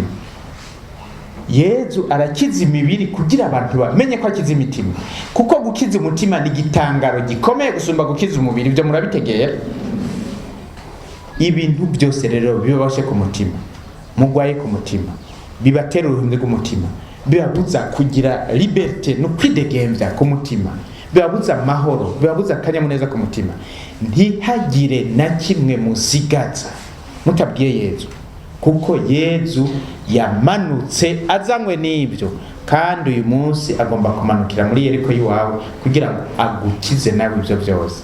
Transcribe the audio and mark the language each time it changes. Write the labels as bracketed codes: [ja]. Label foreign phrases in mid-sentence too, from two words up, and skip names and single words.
[rn] Yesu arakiza imibiri kugira abantu bamenye ko akiza imitima. Kuko gukiza umutima ni gitangaro gikomeye gusumba gukiza umubiri. Ibyo murabitegera. Ibintu byose rero bibashe ku mutima. Mugwaye ku mutima. Bibatera uruhumbi rw'umutima. Bibabuza kugira liberté no kwidegembya ku mutima. Bibabuza amahoro, bibabuza akanyamuneza ku mutima. Ntihagire na kimwe musigaza mutabwiye Yesu. Kuko Yesu yamanutse azanywe n'ibyo, kandi uyu munsi agomba kumanukira muri Yeriko yiwawe kugira ngo agukize nawe ibyo byose.